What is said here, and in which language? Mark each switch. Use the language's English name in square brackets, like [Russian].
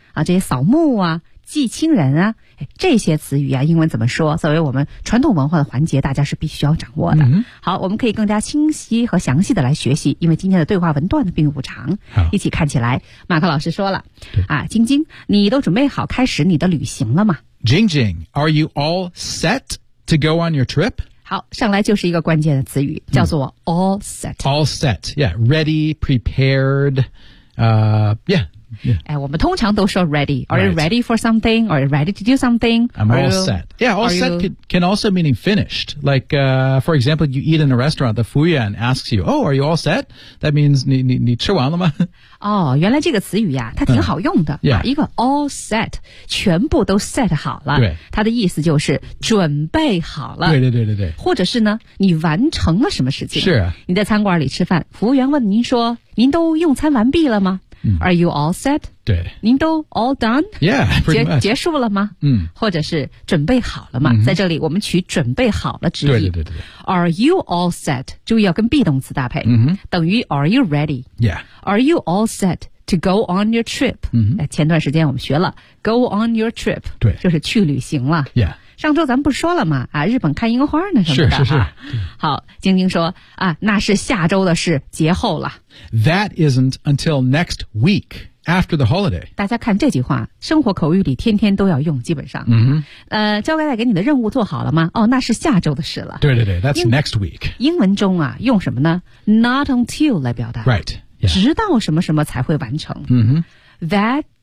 [Chinese] 啊，这些扫墓啊，祭亲人啊，这些词语啊，英文怎么说？作为我们传统文化的环节，大家是必须要掌握的。 Mm-hmm. 好，我们可以更加清晰和详细的来学习，因为今天的对话文段并不长。好，一起看起来，马克老师说了，啊，晶晶，你都准备好开始你的旅行了吗 [English] ？Jing Jing, are you all set to go on your trip? [Chinese] 好，上来就是一个关键的词语，叫做 all set.、 [English] Mm. All set, yeah, ready, prepared, yeah. [Chinese] 哎，我们通常都说 [English] ready. Are you ready for something? Are you ready to do something? I'm all set. Yeah, all set can also mean finished. Like, for example, you eat in a restaurant, the 服务员 asks you, oh, are you all set? That means [Chinese] 你吃完了吗？哦，原来这个词语呀，它挺好用的。 [English] Yeah. [Chinese] 一个 all set, 全部都 set 好了。对。它的意思就是准备好了。对对对对对。或者是呢，你完成了什么事情。是啊。你在餐馆里吃饭，服务员问您说，您都用餐完毕了吗？ [English] Are you all set? [Chinese] 对，您都 all done? [English] Yeah, pretty much. [Chinese] 结束了吗？或者是准备好了吗？在这里我们取准备好了之意。对对对对。 [English] Are you all set? [Chinese] 注意要跟 be 动词搭配。等于 [English] are you ready? Yeah. Are you all set to go on your trip? [Chinese] 前段时间我们学了 go on your trip. 对。就是去旅行了。 [English] Yeah. [Chinese] 上周咱们不是说了吗？啊，日本看樱花呢，是是是。好，晶晶说啊，那是下周的事，节后了。 [English] That isn't until next week after the holiday. [Chinese] 大家看这句话，生活口语里天天都要用，基本上。交代给你的任务做好了吗？哦，那是下周的事了。对对对 [English] ，That's next week. [Chinese] 英文中啊，用什么呢 ？Not until 来表达。 [English] Right.、Yeah. [Chinese] 直到什么什么才会完成。 [English] That